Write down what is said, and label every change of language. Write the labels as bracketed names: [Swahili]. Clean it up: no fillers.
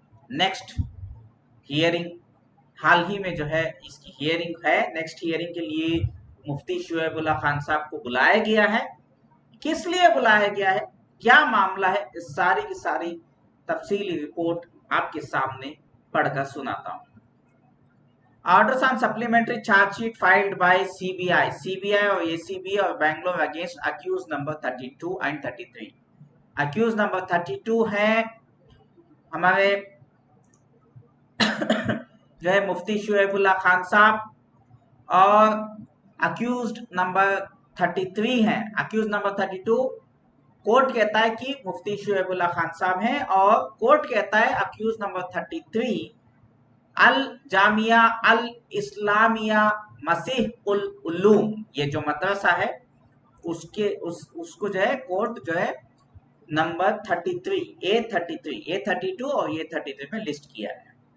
[Hindi] Next hearing हाल ही में जो है इसकी हियरिंग है। नेक्स्ट हियरिंग के लिए मुफ्ती शुएबुल्लाह खान साहब को बुलाया गया है। किस लिए बुलाया गया है, क्या मामला है, इस सारी की सारी तफसीली रिपोर्ट आपके सामने पढ़कर सुनाता हूं। [English] Orders on supplementary charge sheet filed by CBI [Hindi] और ACB और [English] Bangalore against accused number 32 and 33। [Hindi] Accused number 32 है हमारे जो है मुफ्ती शुएबुल्लाह खान साहब, और अक्यूज नंबर 33 है। अक्यूज नंबर 32 कोर्ट कहता है कि मुफ्ती शुएबुल्लाह खान साहब हैं, और कोर्ट कहता है अक्यूज नंबर 33 अल जामिया अल इस्लामिया मसीह उल उलूम, ये जो मदरसा है उसको जो है कोर्ट जो है नंबर 33 A32 और A33 में लिस्ट किया है।